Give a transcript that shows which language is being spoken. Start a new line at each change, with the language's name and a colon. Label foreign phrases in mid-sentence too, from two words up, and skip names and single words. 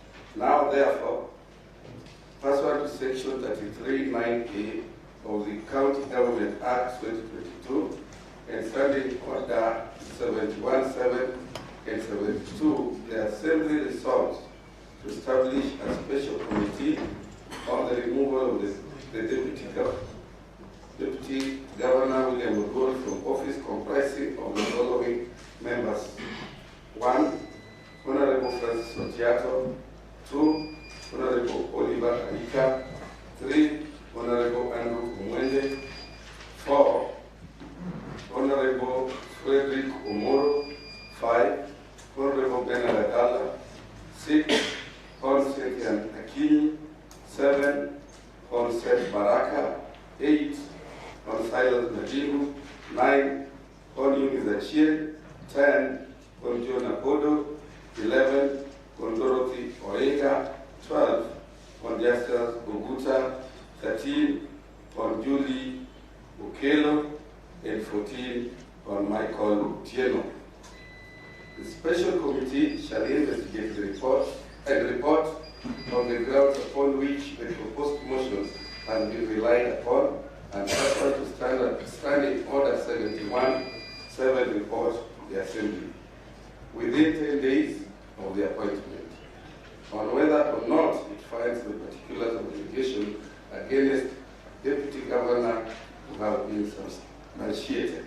English: Now, therefore, pursuant to Section 33(9)(a) of the County Government Act 2022 and Standing Order 71(7) and 72, the Assembly resolves to establish a special committee on the removal of the Deputy Governor William Oduol from office, comprising of the following members. 1. Honorable Francis Otiato. 2. Honorable Oliver Alika. 3. Honorable Andrew Umwende. 4. Honorable Frederick Omoro. 5. Honorable Bernard Agala. 6. Hon Cynthia Akinyi. 7. Hon Seth Baraka. 8. Hon Silas Majibu. 9. Hon Eunice Achieng. 10. Hon John Apodo. 11. Hon Dorothy Orenga. 12. Hon Justus Oguta. 13. Hon Julie Ukelo. And 14. Hon Michael Tieno. The special committee shall investigate the report on the grounds upon which the proposed motion has been relied upon and pursuant to Standing Order 71(7) report to the Assembly within 10 days of the appointment on whether or not it finds the particulars of the allegation against Deputy Governor to have been substantiated.